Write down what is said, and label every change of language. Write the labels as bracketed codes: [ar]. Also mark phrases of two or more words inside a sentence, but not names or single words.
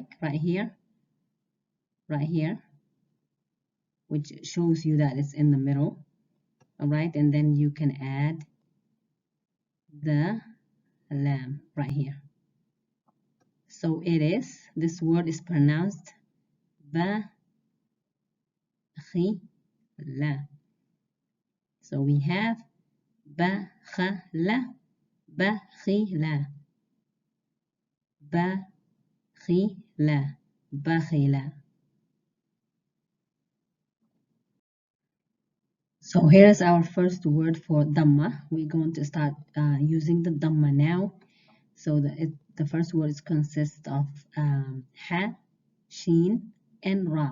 [en] Right here, which shows you that it's in the middle. All right, and then you can add the lam right here. So it is, this word is pronounced ba, khi, la. So we have ba, kha, la, ba, khi, la, ba, khi, la, bakhila. So here's our first word for Damma. We're going to start using the Damma now. So the first word consists of ha, sheen, and ra.